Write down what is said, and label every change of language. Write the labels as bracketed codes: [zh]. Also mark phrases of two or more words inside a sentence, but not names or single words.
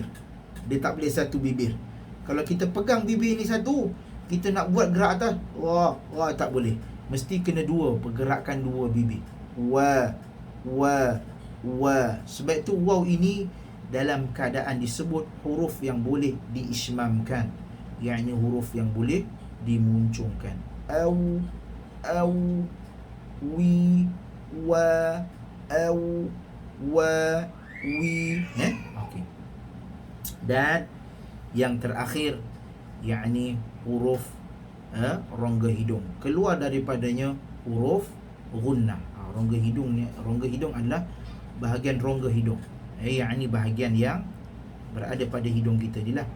[ms] Dia tak boleh satu bibir. Kalau kita pegang bibir ni satu, kita nak buat gerak atas, wah, tak boleh. Mesti kena dua, pergerakan dua bibir. Wa. Sebab itu waw ini dalam keadaan disebut huruf yang boleh diismamkan, yakni huruf yang boleh dimuncungkan. Au, wi, wa, wi. Okey. Dan yang terakhir, yakni huruf rongga hidung. Keluar daripadanya huruf gunnah. Rongga hidung adalah bahagian rongga hidung. Yakni bahagian yang berada pada hidung kita ni lah.